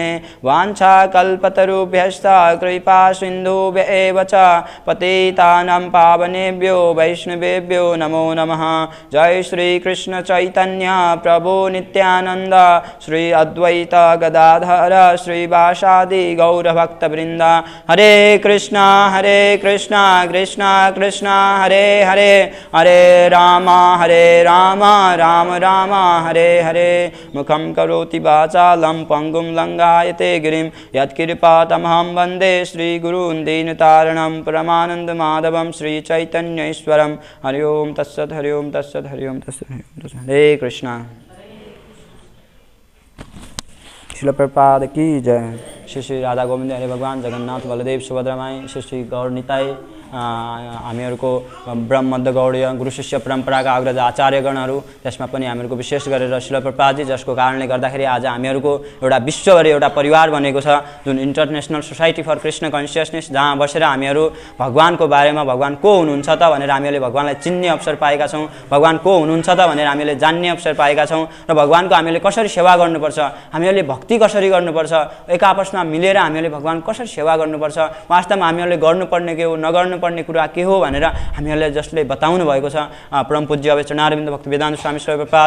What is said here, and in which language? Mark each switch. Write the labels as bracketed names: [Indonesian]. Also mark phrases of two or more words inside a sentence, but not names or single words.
[Sanskrit] वाञ्छा कल्पतरुभ्यश्च कृपा सिन्धुभ्य एव च पतितानां पावनेभ्यो वैष्णवेभ्यो नमो नमः। जय श्री कृष्ण चैतन्य प्रभु नित्यानंद श्री अद्वैत गदाधर श्रीवासादि गौरभक्तवृंद। हरे कृष्णा कृष्ण कृष्ण हरे हरे हरे राम राम राम हरे हरे। मुखं करोति वाचालं पंगुं लंघायते गिरिं यत्कृपातमहं वन्दे श्रीगुरून् दीनतारिणं परमानंद माधवं श्री चैतन्येश्वरं। हरि ओम तत्सत् हरि ओम तत्सत् हरि ओम तत्सत्। [Hindi] हरे कृष्णा। श्रील प्रभुपाद की जय। श्री श्री राधा गोविंद हरे भगवान जगन्नाथ बलदेव सुभद्रमाई श्री श्री गौर निताई। [Nepali] हामीहरूको ब्रह्ममध्य गौडीय गुरु शिष्य परम्पराका अग्रज आचार्यगणहरू, त्यसमा पनि हामीहरूको विशेष गरेर श्रील प्रभुपादजी, जसको कारणले गर्दाखेरि आज हामीहरूको एउटा विश्वभरि एउटा परिवार बनेको छ, जुन इन्टरनेसनल सोसाइटी फर कृष्ण कन्सियसनेस, जहाँ बसेर हामीहरू भगवानको बारेमा भगवान को हुनुहुन्छ त भनेर हामीहरूले भगवानलाई चिन्ने अवसर पाएका छौँ, भगवान को हुनुहुन्छ त भनेर हामीले जान्ने अवसर पाएका छौँ र भगवानको हामीले कसरी सेवा गर्नुपर्छ, हामीहरूले भक्ति कसरी गर्नुपर्छ, एक आपसमा मिलेर हामीहरूले भगवान कसरी सेवा गर्नुपर्छ, वास्तवमा हामीहरूले गर्नुपर्ने के हो नगर्नुपर्ने कुरा के हो भनेर हामीहरूलाई जसले बताउनु भएको छ परम पूज्य अवश्य चरणारविन्द भक्ति वेदान्त स्वामी श्री प्रभुपाद।